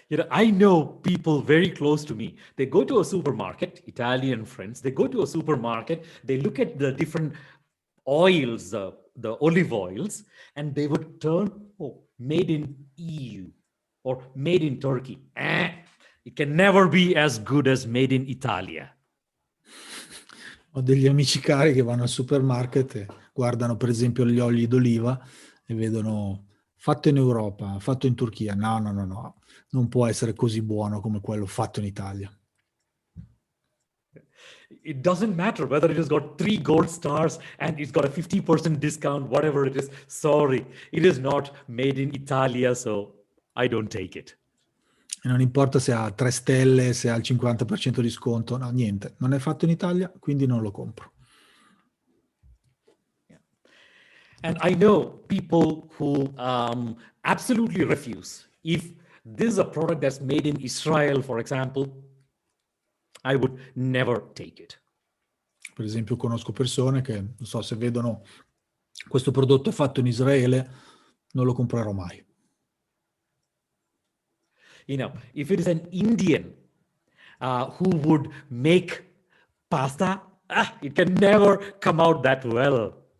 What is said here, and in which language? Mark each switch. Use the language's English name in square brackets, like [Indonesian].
[English] I know people very close to me. They go to a supermarket, Italian friends, they go to a supermarket, they look at the different oils, the olive oils, and they would turn, oh, made in EU or made in Turkey. It can never be as good as made in Italia. [Italian] Ho degli amici cari che vanno al supermarket e guardano per esempio gli oli d'oliva e vedono fatto in Europa, fatto in Turchia. No, no, no, no, non può essere così buono come quello fatto in Italia. [English] It doesn't matter whether it has got 3 gold stars and it's got a 50% discount, whatever it is. Sorry, it is not made in Italia, so I don't take it. [Italian] E non importa se ha 3 stelle, se ha il 50% di sconto, no, niente, non è fatto in Italia, quindi non lo compro. [English] And I know people who absolutely refuse. If this is a product that's made in Israel, for example, I would never take it. [Italian] Per esempio conosco persone che, non so, se vedono questo prodotto è fatto in Israele, non lo comprerò mai. [English] If it is an Indian who would make pasta, it can never come out that well.